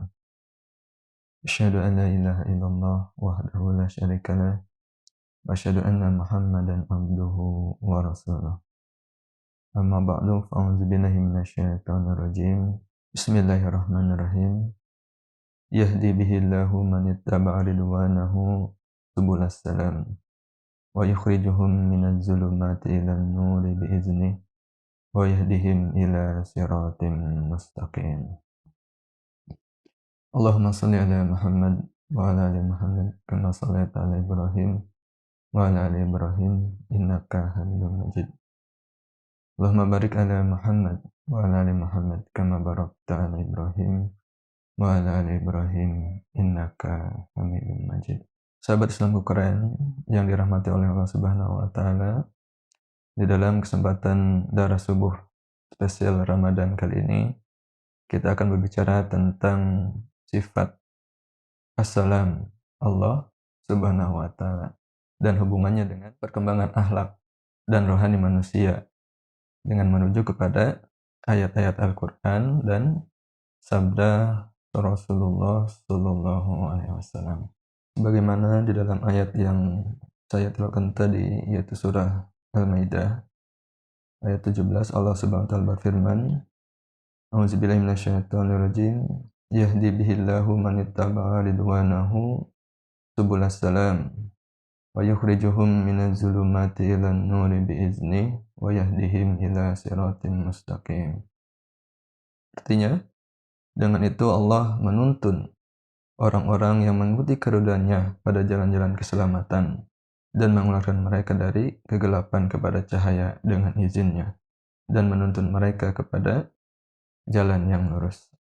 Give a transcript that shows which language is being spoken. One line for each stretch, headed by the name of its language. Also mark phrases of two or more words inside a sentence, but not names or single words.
Arabic: أشهد أن لا إله إلا الله وحده لا شريك له وأشهد أن محمدا عبده ورسوله. أما بعد فأعوذ بالله من الشيطان الرجيم. بسم الله الرحمن الرحيم. يهدي به الله من اتبع رضوانه سبل السلام ويخرجهم من الظلمات إلى النور بإذنه ويهديهم إلى صراط مستقيم. اللهم صل على محمد وعلى آل محمد كما صليت على إبراهيم وعلى آل إبراهيم إنك حميد مجيد. اللهم بارك على محمد وعلى آل محمد كما باركت على إبراهيم وعلى آل إبراهيم إنك حميد مجيد.
Indonesian: Sahabat Islamku keren yang dirahmati oleh
Arabic: الله سبحانه وتعالى,
Indonesian: di dalam kesempatan Darah Subuh spesial Ramadan kali ini, kita akan berbicara tentang sifat Assalam
Arabic: الله سبحانه وتعالى
Indonesian: dan hubungannya dengan perkembangan akhlak dan rohani manusia dengan menuju kepada ayat-ayat Al-Quran dan sabda Rasulullah
Arabic: صلى الله عليه وسلم.
Indonesian: Bagaimana di dalam ayat yang saya tilawkan tadi, yaitu surah Al-Maidah ayat 17,
Arabic: الله سبحانه وتعالى
Indonesian: berfirman,
Arabic: أعوذ بالله من الشيطان الرجيم. يهدي به الله من اتبع رضوانه سبل السلام ويخرجهم من الظلمات إلى النور بإذنه ويهديهم إلى صراط مستقيم.
Indonesian: Artinya, dengan itu Allah menuntun orang-orang yang mengikuti keridhaan-Nya pada jalan-jalan keselamatan dan mengeluarkan mereka dari kegelapan kepada cahaya dengan izin-Nya dan menuntun mereka kepada jalan yang lurus.